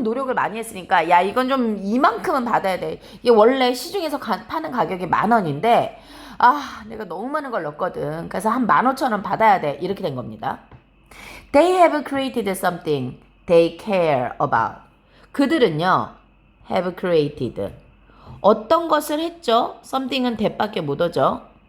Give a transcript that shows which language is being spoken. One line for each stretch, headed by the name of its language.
Korean: 너무 노력을 많이 했으니까 야 이건 좀 이만큼은 받아야 돼. 이게 원래 시중에서 파는 가격이 10,000원인데 아 내가 너무 많은 걸 넣었거든. 그래서 한 15,000원 받아야 돼. 이렇게 된 겁니다.
English: They have created something they care about.
Korean: 그들은요
English: have created
Korean: 어떤 것을 했죠? something은 that밖에 못 오죠.